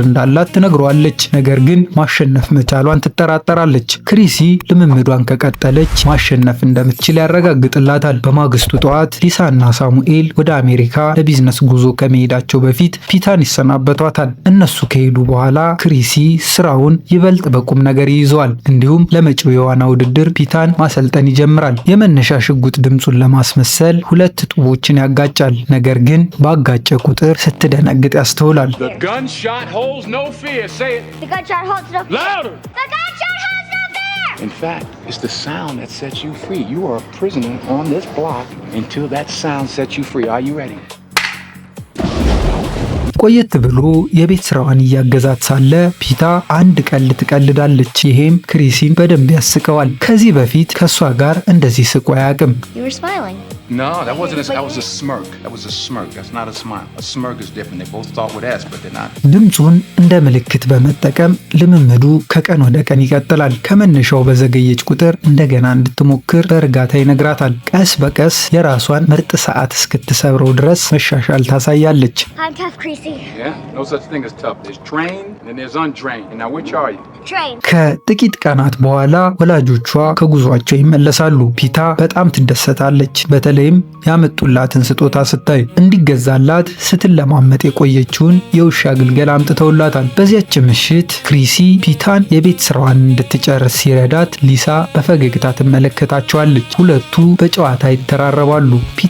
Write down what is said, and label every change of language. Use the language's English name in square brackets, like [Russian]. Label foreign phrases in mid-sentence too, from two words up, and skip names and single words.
[Amharic] እንዳላት ትነግረዋለች። ነገር ግን ማሸነፍ መቻሏን ትጠራጠራለች። ክሪሲ ልምምዷን ከቀጠለች ማሸነፍ እንደምትችል ያረጋግጥላታል። በማግስቱ ጠዋት ሊሳና ሳሙኤል ወደ አሜሪካ ለቢዝነስ ጉዞ ከመሄዳቸው በፊት ፒታን ይሰናበቷታል። እነሱ ከሄዱ በኋላ ክሪሲ ስራውን ይበልጥ በቁም ነገር ይይዘዋል። እንዲሁም ለመጪው የዋና ውድድር ፒታን ማሰልጠን ይጀምራል። የመነሻ ሽጉጥ ድምፁን ለማስመሰል 2 ጡቦችን ያጋጫል። ነገር ግን ባጋጨ ቁጥር ስትደነግጥ ያስተውላል። [English] The gunshot holds no fear. Say it. The gunshot holds no fear. Louder. The gunshot holds no fear. In fact, it's the sound that sets you free. You are a prisoner on this block until that sound sets you free. Are you ready? [Amharic] ቆየት ብሎ የቤት ስራዋን እያገዛት ሳለ ፒታ አንድ ቀልድ ትቀልዳለች። ይሄም ክሪሲን በደንብ ያስቀዋል። ከዚህ በፊት ከሷ ጋር እንደዚህ ስቆ አያውቅም። [English] You were smiling. No, that wasn't. That was a smirk. That was a smirk. That's not a smile. A smirk is different. They both start with S, but they're not. [Amharic] ድምፁን እንደ ምልክት በመጠቀም ልምምዱ ከቀን ወደ ቀን ይቀጥላል። ከመነሻው በዘገየች ቁጥር እንደገና እንድትሞክር በእርጋታ ይነግራታል። ቀስ በቀስ የራሷን ምርጥ ሰዓት እስክትሰብረው ድረስ መሻሻል ታሳያለች። [English] I'm tough, Creasy. Yeah, no such thing as tough. There's trained and then there's untrained. And now which are you? Trained. [Amharic] ከጥቂት ቀናት በኋላ ወላጆቿ ከጉዟቸው ይመለሳሉ። ፒታ በጣም ትደሰታለች። በተለይ በተለይም ያመጡላትን ስጦታ ስታይ እንዲገዛላት ስትለማመጥ የቆየችውን የውሻ ግልገል አምጥተውላታል። በዚያች ምሽት ክሪሲ ፒታን የቤት ስራዋን እንድትጨርስ ሲረዳት ሊሳ በፈገግታ ትመለከታቸዋለች። ሁለቱ በጨዋታ ይተራረባሉ። ፒታ